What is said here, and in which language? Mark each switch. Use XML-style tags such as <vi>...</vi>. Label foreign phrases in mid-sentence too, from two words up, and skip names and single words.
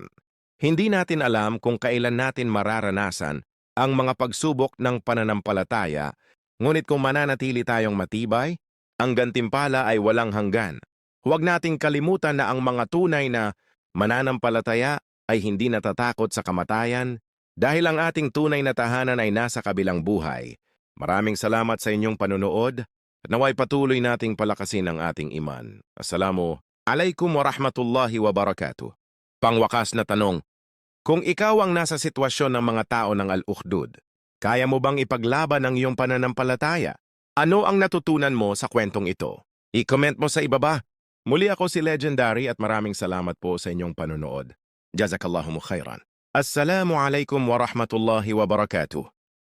<tl>Hindi natin alam kung kailan natin mararanasan ang mga pagsubok ng pananampalataya, ngunit kung mananatili tayong matibay, ang gantimpala ay walang hanggan. Huwag nating kalimutan na ang mga tunay na mananampalataya ay hindi natatakot sa kamatayan dahil ang ating tunay na tahanan ay nasa kabilang buhay. Maraming salamat sa inyong panunood at naway patuloy nating palakasin ang ating iman.</tl> <ar>السلام عليكم ورحمة الله وبركاته.</ar> <tl>Pangwakas na tanong, kung ikaw ang nasa sitwasyon ng mga tao ng Al-Ukhdud, kaya mo bang ipaglaban ang iyong pananampalataya? Ano ang natutunan mo sa kwentong ito? I-comment mo sa ibaba. Muli ako si Legendary at maraming salamat po sa inyong panunood.</tl> <ar>جزاك الله خيرا. السلام عليكم ورحمة الله وبركاته.</ar>